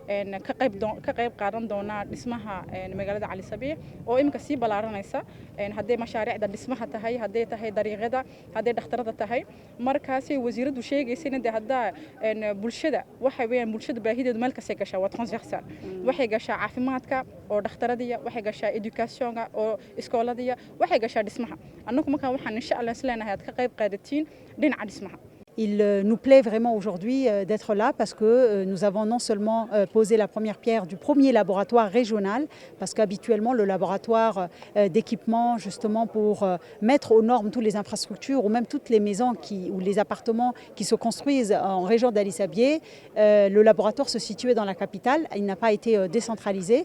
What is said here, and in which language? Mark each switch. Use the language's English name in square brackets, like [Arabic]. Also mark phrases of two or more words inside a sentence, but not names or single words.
[Somali] ka qayb qaadan doona dhismaha magaalada Cali Sabiix oo imka sii balaaranaysa hadday mashaariicda dhismaha tahay hadday tahay dariiqada hadday dhakhtarada tahay markaasi wasiiradu sheegaysay hadda bulshada waxa weeyaan bulshada baahideedu meel kasta gashaa waa transversal waxay gashaa caafimaadka oo dhakhtaradiya waxay gashaa educationka oo iskooladiya waxay gashaa dhismaha annagu markaa waxaan [Arabic] إن شاء الله [Somali] isleenahay aad ka qayb qaadatiin dhinaca dhismaha. [French] Il nous plaît vraiment aujourd'hui d'être là parce que nous avons non seulement posé la première pierre du premier laboratoire régional, parce qu'habituellement le laboratoire d'équipement justement pour mettre aux normes toutes les infrastructures ou même toutes les maisons ou les appartements qui se construisent en région d'Ali Sabieh, le laboratoire se situait dans la capitale, il n'a pas été décentralisé.